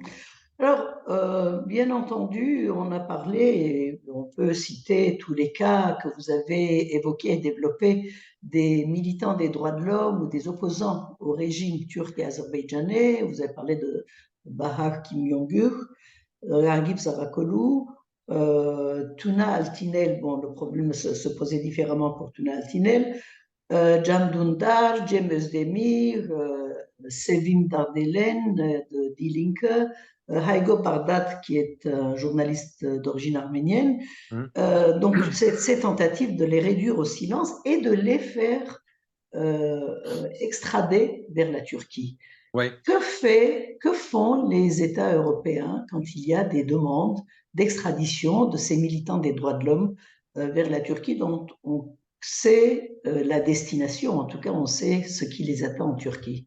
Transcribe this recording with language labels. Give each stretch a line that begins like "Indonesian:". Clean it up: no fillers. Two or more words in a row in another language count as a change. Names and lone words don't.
French: Alors, bien entendu, on a parlé, et on peut citer tous les cas que vous avez évoqués et développés des militants des droits de l'homme ou des opposants au régime turc et azerbaïdjanais. Vous avez parlé de Bahar Kimyongur, Ragip Sarakolu, Tuna Altinel. Bon, le problème se posait différemment pour Tuna Altinel. Can Dündar, Cem Özdemir, Sevim Dardelen de Die Linke, Haygo Bardat, qui est un journaliste d'origine arménienne. Mmh. Donc, ces tentatives de les réduire au silence et de les faire extrader vers la Turquie. Ouais. Que font les États européens quand il y a des demandes d'extradition de ces militants des droits de l'homme vers la Turquie dont on sait la destination, en tout cas on sait ce qui les attend en Turquie?